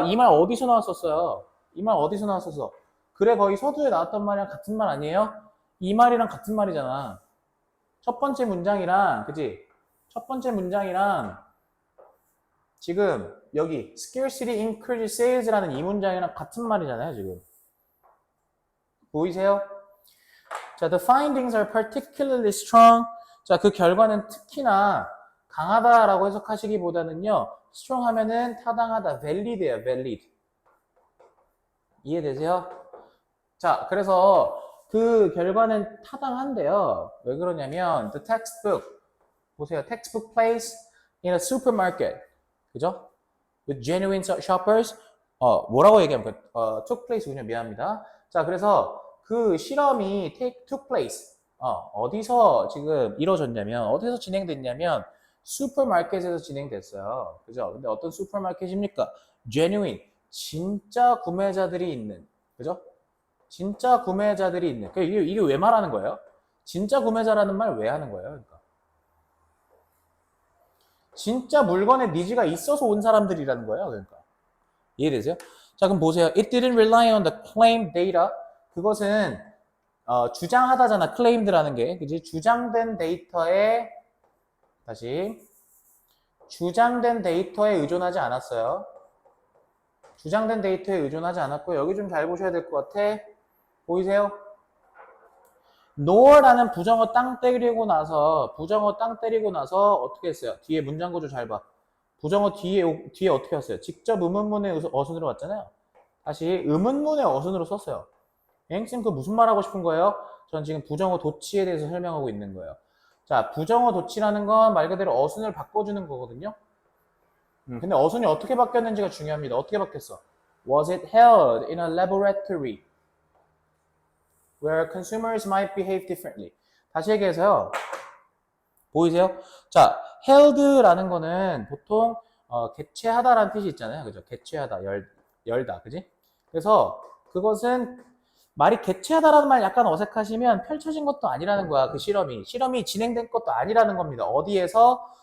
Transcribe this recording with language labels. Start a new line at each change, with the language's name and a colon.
Korean: 이 말 어디서 나왔었어요? 이 말 어디서 나왔었어? 그래, 거의 서두에 나왔던 말이랑 같은 말 아니에요? 이 말이랑 같은 말이잖아. 첫 번째 문장이랑, 그지? 첫 번째 문장이랑 지금 여기
English: scarcity increases sales
Korean: 라는 이 문장이랑 같은 말이잖아요, 지금. 보이세요?
English: 자, the findings are particularly strong.
Korean: 자, 그 결과는 특히나 강하다라고 해석하시기보다는요, strong 하면은 타당하다, valid예요, valid. 이해되세요? 자, 그래서 그 결과는 타당한데요. 왜 그러냐면
English: the textbook
Korean: 보세요.
English: textbook plays in a supermarket.
Korean: 그죠?
English: with genuine shoppers.
Korean: 뭐라고 얘기하면 took place군요. 미안합니다. 자, 그래서 그 실험이
English: took place.
Korean: 어디서 지금 이루어졌냐면 어디서 진행됐냐면 슈퍼마켓에서 진행됐어요. 그죠? 근데 어떤 슈퍼마켓입니까? genuine. 진짜 구매자들이 있는. 그죠? 진짜 구매자들이 있는. 이게 왜 말하는 거예요? 진짜 구매자라는 말 왜 하는 거예요? 그러니까. 진짜 물건에 니즈가 있어서 온 사람들이라는 거예요. 그러니까. 이해되세요? 자, 그럼 보세요.
English: It didn't rely on the claimed data.
Korean: 그것은 주장하다잖아. claimed라는 게. 그지? 주장된 데이터에 다시 주장된 데이터에 의존하지 않았어요. 주장된 데이터에 의존하지 않았고 여기 좀 잘 보셔야 될 것 같아. 보이세요? nor라는 부정어 땅 때리고 나서 어떻게 했어요? 뒤에 문장 구조 잘 봐. 부정어 뒤에 어떻게 왔어요? 직접 의문문의 어순으로 왔잖아요. 다시 의문문의 어순으로 썼어요. 앵쌤 그 무슨 말 하고 싶은 거예요? 전 지금 부정어 도치에 대해서 설명하고 있는 거예요. 자, 부정어 도치라는 건 말 그대로 어순을 바꿔주는 거거든요. 근데 어순이 어떻게 바뀌었는지가 중요합니다. 어떻게 바뀌었어?
English: Was it held in a laboratory where consumers might behave differently?
Korean: 다시 얘기해서요. 보이세요? 자, held라는 거는 보통 개최하다라는 뜻이 있잖아요. 그죠? 개최하다, 열다, 그지? 그래서 그것은 말이 개최하다라는 말 약간 어색하시면 펼쳐진 것도 아니라는 거야. 그 실험이 진행된 것도 아니라는 겁니다. 어디에서?